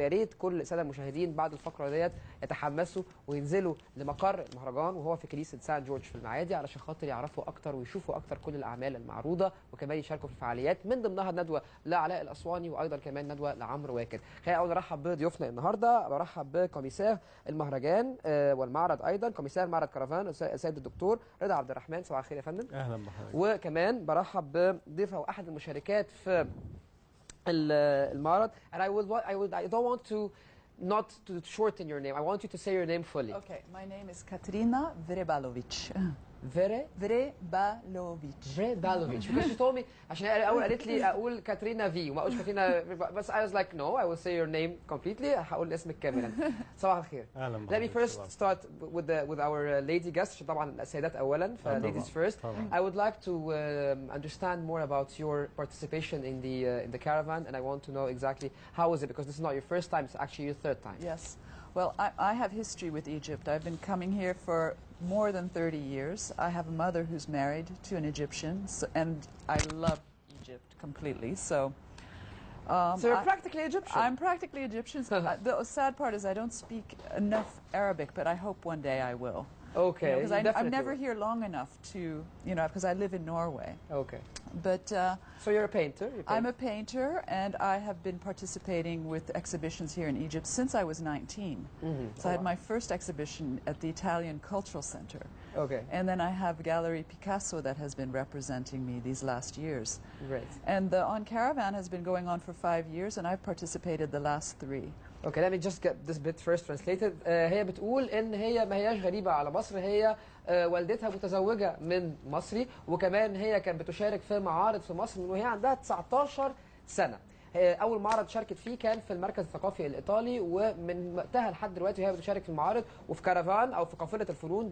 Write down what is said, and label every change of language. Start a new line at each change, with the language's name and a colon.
Arabic: ويا ريت كل ساده المشاهدين بعد الفقره ديت يتحمسوا وينزلوا لمقر المهرجان وهو في كنيسة سان جورج في المعادي علشان خاطر يعرفوا اكتر ويشوفوا اكتر كل الاعمال المعروضة، وكمان يشاركوا في الفعاليات من ضمنها ندوة لعلاء الاسواني وايضا كمان ندوة لعمرو واكد. خلينا اول نرحب بضيوفنا النهارده. برحب بكوميسار المهرجان والمعرض ايضا كوميسار معرض كرفان السيد الدكتور رضا عبد الرحمن. صباح الخير يا فندم. اهلا بحضرتك. وكمان برحب بضيفه واحد المشاركات في المعرض.
English: And I don't want to not to shorten your name. I want you to say your name fully. Okay, my name is Katrina Vrebalovic. Vrebalovic. Vrebalovic. Because she told me
Arabic: عشان الاول قالت لي اقول كاترينا في وما اقولش كاترينا، بس
English: I was like no, I will say your name completely.
Arabic: هقول اسمك كاملا. صباح الخير. اهلا
English: Let me first start with our lady guests.
Arabic: عشان طبعا السيدات اولا ف
English: ladies first. I would like to understand more about your participation in the caravan, and I want to know exactly how is it, because this is not your first time, it's actually your third time. Yes. Well, I have history with Egypt. I've been coming here for more than 30 years. I have a mother who's married to an Egyptian, and I love Egypt completely. So you're practically Egyptian. I'm practically Egyptian. The sad part is I don't speak enough Arabic, but I hope one day I will. Okay. Because I'm never here long enough to, because I live in Norway. Okay. But so you're a painter? I'm a painter, and I have been participating with exhibitions here in Egypt since I was 19. So I had my first exhibition at the Italian Cultural Center. Okay. And then I have Gallery Picasso that has been representing me these last years. Great. And the On Caravan has been going on for 5 years, and I've participated the last 3. Okay, let me just get this bit first translated.
Arabic: هي بتقول ان هي ما هياش غريبه على مصر. هي والدتها متزوجه من مصري، وكمان هي كانت بتشارك في معارض في مصر من وهي عندها 19 سنه. اول معرض شاركت فيه كان في المركز الثقافي الايطالي، ومن وقتها لحد دلوقتي وهي بتشارك في المعارض وفي كارفان او في قافله الفنون.